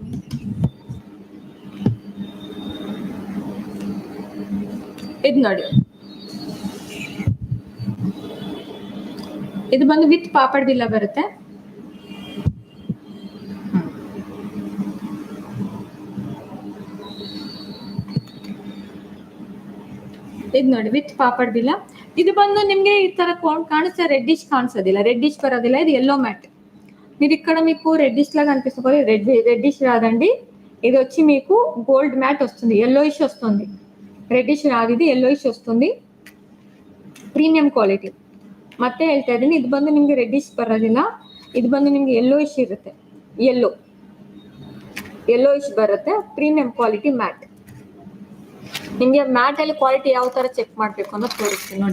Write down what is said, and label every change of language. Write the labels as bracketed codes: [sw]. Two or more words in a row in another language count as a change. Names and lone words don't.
[kn] ಇದು ನೋಡಿ, ಇದು ಬಂದು ವಿತ್ ಪಾಪಡ್ ಬಿಲ್ಲ ಬರುತ್ತೆ. ಇದು ನೋಡಿ ವಿತ್ ಪಾಪಡ್ ಬಿಲ್ಲ. ಇದು ಬಂದು ನಿಮ್ಗೆ ಈ ತರ ಕಾಣಿಸ್ತಾ, ರೆಡ್ಡಿಶ್ ಕಾಣಿಸೋದಿಲ್ಲ, ರೆಡ್ಡಿಶ್ ಬರೋದಿಲ್ಲ. [te] ఇది [en] yellow mat. [te] మీరు ఇక్కడ మీకు రెడ్డిష్ లాగా అనిపిస్తుంది, రెడ్డిష్ రాదండి. ఇది వచ్చి మీకు [en] gold mat [te] వస్తుంది, ఎల్లోయిష్ వస్తుంది. రెడ్డిష్ రాదు, ఇది ఎల్లోయిష్ ವಸ್ತುಂದಿ. [en] premium quality [kn] ಮತ್ತೆ ಹೇಳ್ತಾ ಇದ್ದೀನಿ. ಇದು ಬಂದು ನಿಮಗೆ ರೆಡ್ಡಿಶ್ ಬರೋದಿಲ್ಲ, ಇದು ಬಂದು ನಿಮಗೆ ಯೆಲ್ಲೋಯಿಶ್ ಇರುತ್ತೆ, ಯೆಲ್ಲೋಯಿಶ್ ಬರುತ್ತೆ. [en] Premium quality mat. [kn] ನಿಮಗೆ ಮ್ಯಾಟ್ ಅಲ್ಲಿ ಕ್ವಾಲಿಟಿ ಯಾವ ತರ ಚೆಕ್ ಮಾಡಬೇಕು ಅನ್ನೋದು ತೋರಿಸ್ತೀನಿ ನೋಡಿ.